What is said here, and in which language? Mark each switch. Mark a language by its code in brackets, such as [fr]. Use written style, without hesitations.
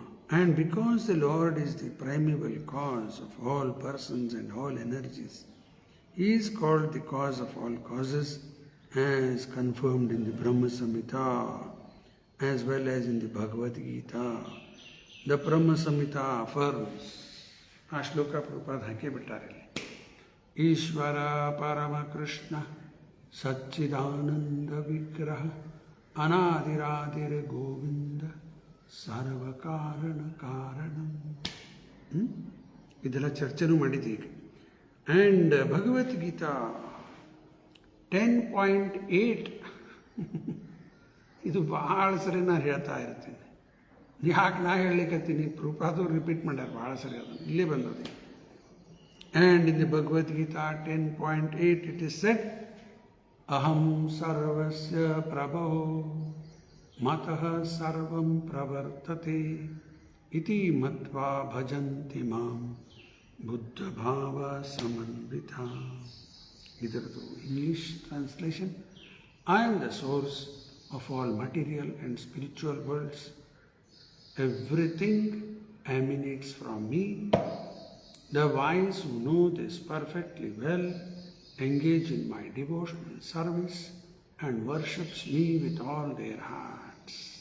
[en] And because the Lord is the primeval cause of all persons and all energies, He is called the cause of all causes, as confirmed in the Brahma Samhita as well as in the Bhagavad Gita. The Brahma Samhita affirms, [kn] ಆ ಶ್ಲೋಕ ಪ್ರಭುಪಾದ ಹಾಕೇ ಬಿಟ್ಟಾರೆ. [sa] ಈಶ್ವರ ಪರಮ ಕೃಷ್ಣ ಸಚ್ಚಿದಾನಂದ ವಿಗ್ರಹ ಅನಾದಿರಾದಿರ ಗೋವಿಂದ ಸರ್ವಕಾರಣ ಕಾರಣಂ. [kn] ಇದೆಲ್ಲ ಚರ್ಚೆನೂ ಮಾಡಿದ್ದೀವಿ. And Bhagavad Gita 10.8 ಇದು ಭಾಳ ಸರಿ ನಾನು ಹೇಳ್ತಾ ಇರ್ತೀನಿ. ಯಾಕೆ ನಾ ಹೇಳಲಿಕ್ಕತ್ತೀನಿ, ಪ್ರಭುಪಾದರು ರಿಪೀಟ್ ಮಾಡ್ಯಾರ ಭಾಳ ಸರಿ, ಅದನ್ನು ಇಲ್ಲೇ ಬಂದದ್ದು. [en] and in the Bhagavad Gita 10.8 it is said, [sa] ಅಹಂ ಸರ್ವಸ್ಯ ಪ್ರಭೋ ಮತಃ ಸರ್ವಂ ಪ್ರವರ್ತತೆ ಇತಿ ಮತ್ವಾ ಭಜಂತಿ ಮಾಂ ಬುದ್ಧಭಾವ Samanvita. [kn] ಇದರದು English translation: [en] I am the source of all material and spiritual worlds. Everything emanates from me. The wise who know this perfectly well engage in my devotional service and worships me with all their hearts.